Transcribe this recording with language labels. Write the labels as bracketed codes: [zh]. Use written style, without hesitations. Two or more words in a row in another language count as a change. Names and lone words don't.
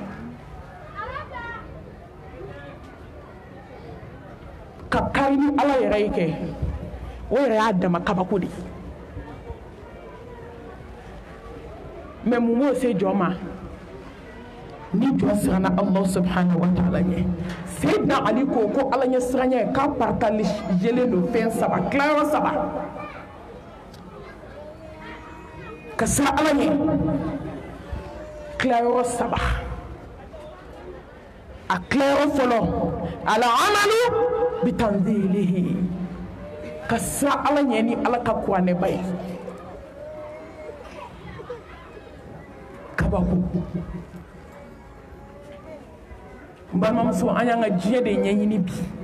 [bm] ka kari ni ala yɛrɛ ye kɛ o yɛrɛ y'a dama kabako de mais mun b'o se jɔn ma ni jɔn siranna [ar] الله سبحانه وتعالى [bm] ɲɛ Seydina Ali ko ko ala ɲɛ siranɲɛ k'a partager don fɛn 3 tilayɔrɔ 3 ka siran ala ɲɛ tilayɔrɔ 3 a tilayɔrɔ fɔlɔ ala amalu bitanzilihi ka siran ala ɲɛ ni ala ka kuranɛba ye kabako n balimamuso an y'an ka diɲɛ de ɲɛɲini bi